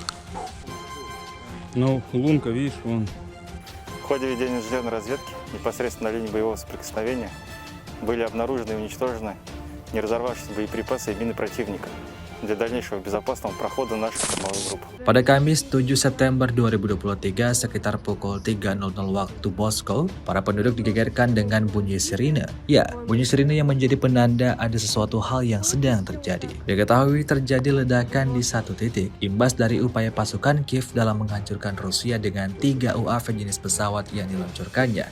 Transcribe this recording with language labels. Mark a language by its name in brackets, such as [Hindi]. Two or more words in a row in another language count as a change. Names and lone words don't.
[Russian] Ну, лунка, видишь, вон. В ходе ведения инженерной разведки непосредственно на линии боевого соприкосновения были обнаружены и уничтожены не разорвавшиеся боеприпасы и мины противника для дальнейшего безопасного прохода нашей штурмовой группы. [Indonesian] Pada Kamis 7 September 2023 sekitar pukul 3.00 waktu Moskow, para penduduk digegerkan dengan bunyi sirine. Ya, bunyi sirine yang menjadi penanda ada sesuatu hal yang sedang terjadi. Diketahui terjadi ledakan di satu titik, imbas dari upaya pasukan Kiev dalam menghancurkan Rusia dengan 3 UAV jenis pesawat yang diluncurkannya.